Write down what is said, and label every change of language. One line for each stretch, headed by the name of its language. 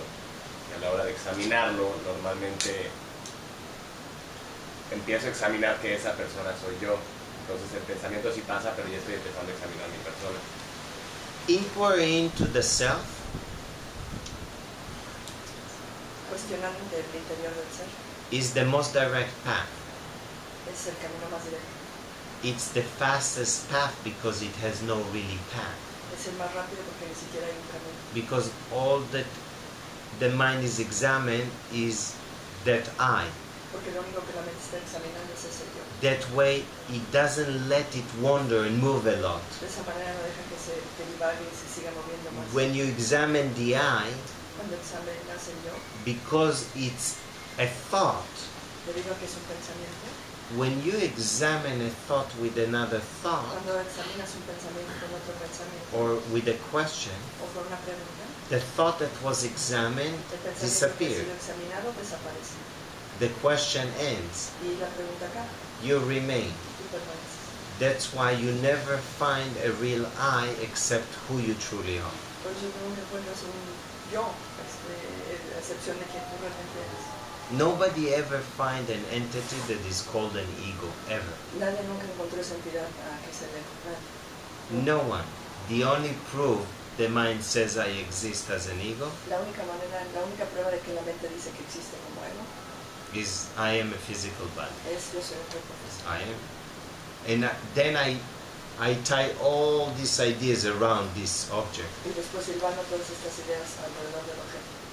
Spanish: Y a la hora de examinarlo, normalmente empiezo a examinar que esa persona soy yo. Entonces el pensamiento sí pasa, pero ya estoy empezando a examinar a mi persona.
English: Inquiry into the self
Spanish: Cuestionando el interior del ser.
English: is the most direct path.
Spanish: Es el camino más directo.
English: It's the fastest path because it has no really path.
Spanish: Es el más rápido porque ni siquiera hay un camino.
English: Because all that the mind is examined is that I.
Spanish: Porque lo único que la mente está examinando es ese yo.
English: That way it doesn't let it wander and move a lot.
Spanish: De esa manera no deja que divague y se siga moviendo más.
English: When you examine the I,
Spanish: Cuando examinas el yo,
English: because it's a thought,
Spanish: debido a que es un pensamiento,
English: when you examine a thought with another thought
Spanish: cuando examinas un pensamiento con otro pensamiento
English: or with a question,
Spanish: o con una pregunta,
English: the thought that was examined
Spanish: el pensamiento que ha
English: disappeared.
Spanish: sido examinado desaparece.
English: The question ends.
Spanish: Y la pregunta acá,
English: You remain.
Spanish: tú permaneces.
English: That's why you never find a real I except who you truly are.
Spanish: Por eso nunca encuentras un yo, a excepción de quien tú realmente eres.
English: Nobody ever find an entity that is called an ego, ever.
Spanish: Nadie nunca encontró esa entidad a que se le nadie.
English: No one. The only proof the mind says I exist as an ego
Spanish: La única manera, la única prueba de que la mente dice que existe como ego
English: is I am a physical body.
Spanish: es yo soy un cuerpo físico.
English: I am. And then I tie all these ideas around this object.
Spanish: Y después silbando todas estas ideas alrededor del objeto.